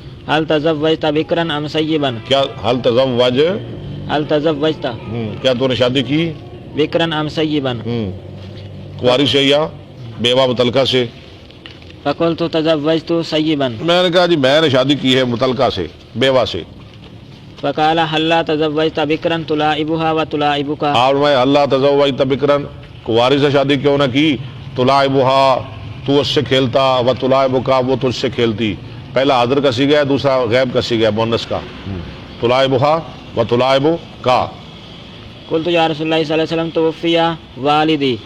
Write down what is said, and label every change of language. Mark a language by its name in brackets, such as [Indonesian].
[Arabic] هل تزوجت بكرا ام سيبا؟ کیا حل تزوج، هل تزوجت [Urdu] کیا تو نے شادی کی، [Arabic] بكرا ام سيبا؟ [Urdu] کنواری سے یا بیوہ متعلقہ سے؟ [Arabic] فقلت تزوجت سيبا. [Urdu] میں نے کہا جی میں نے شادی کی ہے متعلقہ سے، بیوہ سے. [Arabic] فقال هل تزوجت بكرا تلاعبها وتلاعبك؟ [Urdu] آپ میں اللہ [Arabic] تزوجت بکرن، [Urdu] کنواری سے شادی کیوں نہ کی، [Arabic] تلاعبها [Urdu] تو اس سے کھیلتا، [Arabic] و تلاعبک [Urdu] وہ تجھ سے کھیلتی. پہلا حاضر کا سیغہ ہے، دوسرا غیب کا سیغہ ہے مؤنث کا. [Arabic] تلاعبها و تلاعبک. قلت یا رسول اللہ صلی اللہ علیہ وسلم توفی والدی.